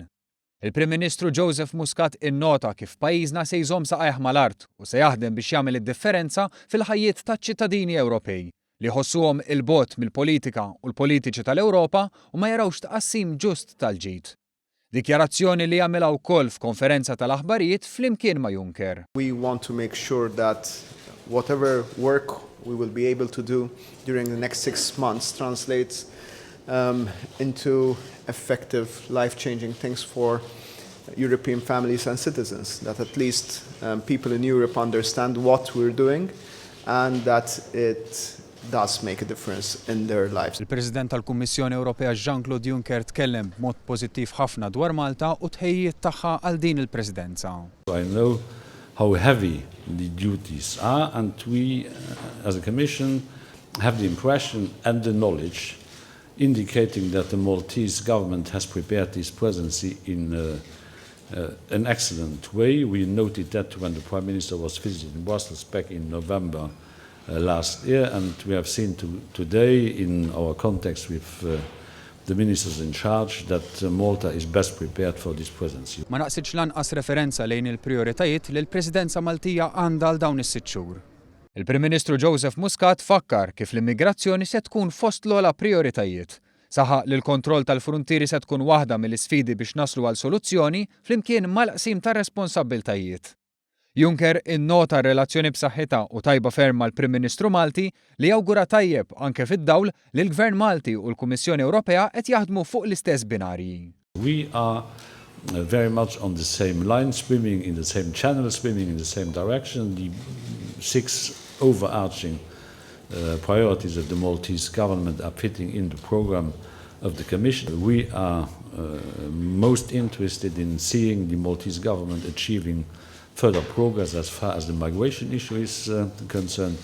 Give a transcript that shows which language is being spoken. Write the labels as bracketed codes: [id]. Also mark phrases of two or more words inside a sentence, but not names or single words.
[mt] Il-Prim Ministru Joseph Muscat innota kif pajjiżna se jżomm saqajh mal-art u se jaħdem biex jagħmel id-differenza fil-ħajjiet taċ-ċittadini Ewropej li jħossuhom il-bogħod mill-politika u l-politiċi tal-Ewropa u ma jarawx tqassim ġust tal-ġid. Dikjarazzjoni li jagħmilha wkoll f'konferenza tal-aħbarijiet flimkien ma' Juncker. [en] We want to make sure that whatever work we will be able to do during the next 6 months translates into effective, life-changing things for European families and citizens, that at least people in Europe understand what we're doing and that it does make a difference in their lives. [mt] Il-President tal-Kummissjoni Ewropea Jean-Claude Juncker tkellem b'mod pożittiv ħafna dwar Malta u tħejjiet tagħha għal din il-Presidenza. [en] I know how heavy the duties are and we as a Commission have the impression and the knowledge indicating that the Maltese government has prepared this presidency in an excellent way. We noted that when the Prime Minister was visiting Brussels back in November last year, and we have seen today in our contacts with the ministers in charge that Malta is best prepared for this presidency. [mt] Ma naqsitx lanqas referenza lejn il-prijoritajiet li l-Presidenza Maltija għandha għal dawn is-sitt xhur. Il-Prim Ministru Joseph Muscat fakkar kif l-immigrazzjoni se tkun fost l-ogħla prijoritajiet. Saħaq li l-kontroll tal-fruntieri se tkun waħda mill-isfidi biex naslu għal soluzzjoni flimkien mal-qsim ta' responsabbiltajiet. Juncker innota r-relazzjoni b'saħħitha u tajba ferm mal-Prim Ministru Malti li jawgura tajjeb anke fid-dawl li l-Gvern Malti u l-Kummissjoni Ewropea qed jaħdmu fuq l-istess binarji. [en] We are very much on the same line, swimming in the same channel, swimming in the same direction. The 6 overarching priorities of the Maltese government are fitting in the program of the Commission. We are most interested in seeing the Maltese government achieving further progress as far as the migration issue is concerned.